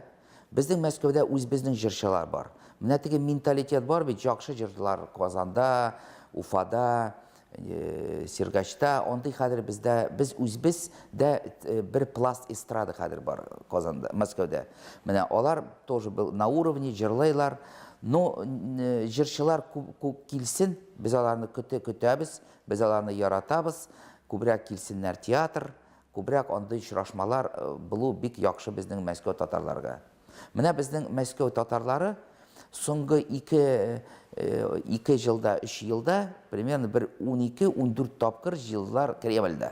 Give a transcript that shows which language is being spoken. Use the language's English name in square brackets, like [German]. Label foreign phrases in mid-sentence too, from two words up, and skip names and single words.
[Tatar] Безнең Мәскәүдә үз безнең җырчылар бар. Менә теге менталитет бар бит, яхшы җырлар Казанда, Уфада, Сергачта, ондай хәзер бездә, без үзбез дә бер пласт эстрада хәзер бар Казанда, Мәскәүдә. Менә алар [Russian] тоже был на уровне [Tatar] җырлайлар, но җырчылар күп килсен, без аларны көтәбез, без аларны яратабыз, күбрәк килсеннәр театр, күбрәк андый очрашмалар булу бик яхшы безнең Мәскәү татарларга. Менә безнең Мәскәү татарлары соңгы 2 елда, 3 елда, примерно 12-14 тапкыр җыелдылар Кремльдә.